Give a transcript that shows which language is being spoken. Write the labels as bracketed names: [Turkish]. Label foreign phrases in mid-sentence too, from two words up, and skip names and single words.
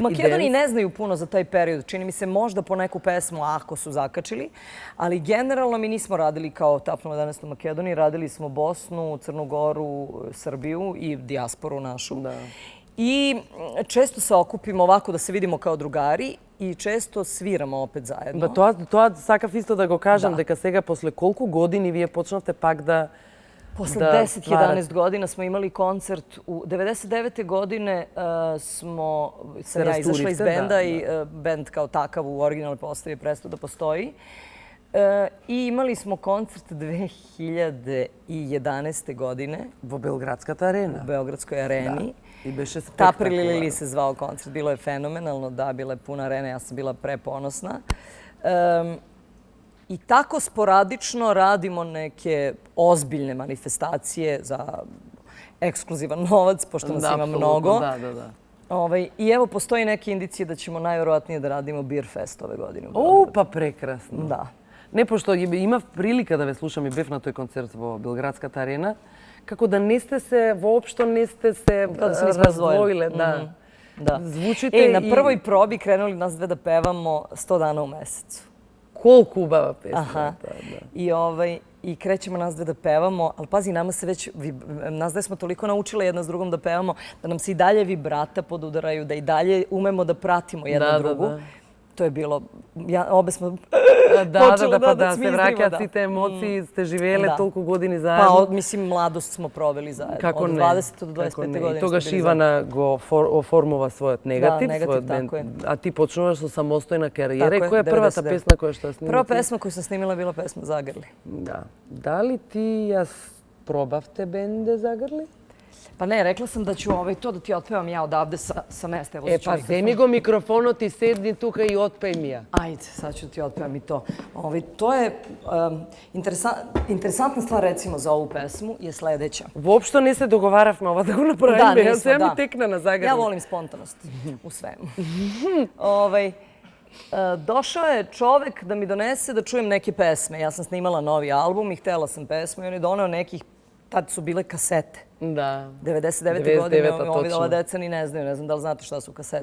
[Serbian] U Makedoniji ne znaju puno za taj period. Čini mi se možda po neku pesmu ako su zakačili. Ali generalno mi nismo radili kao Tap 011 u Makedoniji. Radili smo Bosnu, Crnu Goru, Srbiju i dijasporu našu. Da. I često se okupimo ovako da se vidimo kao drugari i često sviramo opet zajedno. [Macedonian] Тоа сакав исто да го кажам, дека сега после колку години вие почнавте пак да [Serbian] Posle 10-11 godina smo imali koncert. U 99. godine sam ja izašla iz benda i bend kao takav u originalnoj postavi je prestao da postoji. I imali smo koncert 2011. godine. [Macedonian] Во Белградската арена. [Serbian] U Beogradskoj areni. [Macedonian] I беше spektakularno. [Serbian] Tapri se zvao koncert. Bilo je fenomenalno, da, bila je puna arena. Ja sam bila preponosna. I tako sporadično radimo neke ozbiljne manifestacije za ekskluzivan novac, pošto nas ima mnogo. Da. I evo, postoji neke indicije da ćemo najverovatnije da radimo Beer Fest ove godine. [Macedonian] Pa прекрасно. [Serbian] Da. [Macedonian] Не, пошто имав прилика да ве слушам и бев на тој концерт во Белградската арена, како да не сте се, воопшто не сте се раздвоиле. Да. [Serbian] Звучите на prvoj probi krenuli nas dve da pevamo 100 dana u mesecu. [Macedonian] Колку убава песна. Aha. [Serbian] I krećemo nas dve da pevamo, ali pazi, nas dve smo toliko naučile jedna s drugom da pevamo, da nam se i dalje vibrata podudaraju, da i dalje umemo da pratimo jedna drugu. To je bilo, obe smo počeli da [Macedonian] се враќат си те емоции, сте живеле толку години заедно. [Serbian] Pa, mislim, mladost smo proveli zajedno. Od 20. do 25. godine. [Macedonian] И тогаш Ивана го оформува својот негатив, својот бенд. А ти почнуваш со самостојна кариера. И која е првата песна која што снимите? [Serbian] Прва песма коju sam snimila bila pesma Zagrli. [Macedonian] Да. Дали ти јас пробавте бенде Zagrli? [Serbian] Pa ne, rekla sam da ću to da ti otpevam ja odavde sa mesta. [Macedonian] Па земи го микрофонот и седни тука и отпеј ми ја. [Serbian] Ajde, sad ću ti otpevam i to. To je interesantna stvar recimo za ovu pesmu je sledeća. [Macedonian] Воопшто не се договаравме ова да го направиме. Јас сега ми текна на Zagrli. [Serbian] Ja volim spontanost u svemu. Došao je čovek da mi donese da čujem neke pesme. Ja sam snimala novi album i htela sam pesmu i on je doneo nekih, tad su bile kasete. Da. 99. godine, ova deca ni ne znaju, ne znam da li znate šta su kasete.